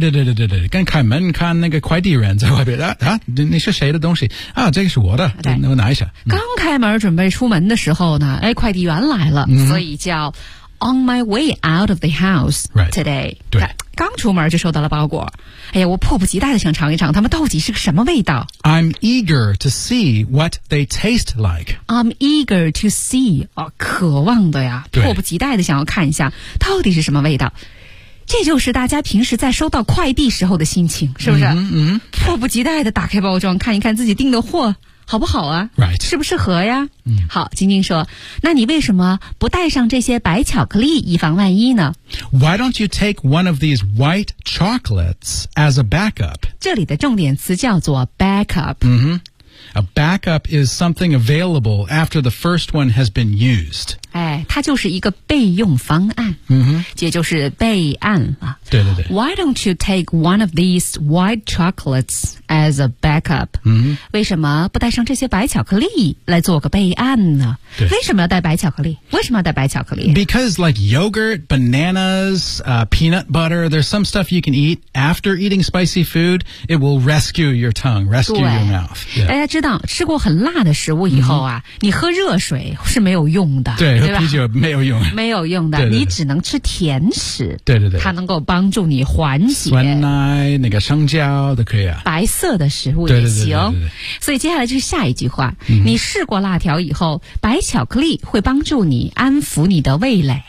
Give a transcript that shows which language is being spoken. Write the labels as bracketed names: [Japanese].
[Chinese] 对，跟开门看那个快递人在外边你是谁的东西啊？这个是我的，对，我拿一下。刚开门准备出门的时候呢，哎，快递员来了，所以叫。 [English] On my way out of the house today. Right. [Chinese] 刚出门就收到了包裹。哎呀，我迫不及待地想尝一尝它们到底是个什么味道。 [English] I'm eager to see what they taste like. I'm eager to see. [Chinese] 哦，渴望的呀，迫不及待地想要看一下到底是什么味道。这就是大家平时在收到快递时候的心情，是不是？迫不及待地打开包装，看一看自己订的货。好不好啊 [English] ？Right， [Chinese] 适不适合呀？好，晶晶说：“那你为什么不带上这些白巧克力，以防万一呢 [English] ？”Why don't you take one of these white chocolates as a backup？ [Chinese] 这里的重点词叫做 backup。 [English] A backup is something available after the first one has been used. [Chinese] 哎，它就是一个备用方案。也就是备案了。对。 [English] Why don't you take one of these white chocolates as a backup? [Chinese] 为什么不带上这些白巧克力来做个备案呢？对。为什么要带白巧克力？ [English] Because like yogurt, bananas, peanut butter, there's some stuff you can eat after eating spicy food. It will rescue your tongue, rescue your mouth. Yeah. [Chinese] 知道吃过很辣的食物以后啊、你喝热水是没有用的对喝啤酒没有用没有用的你只能吃甜食对它能够帮助你缓解酸奶那个香蕉都可以啊白色的食物也行对所以接下来就是下一句话你试过辣条以后白巧克力会帮助你安抚你的味蕾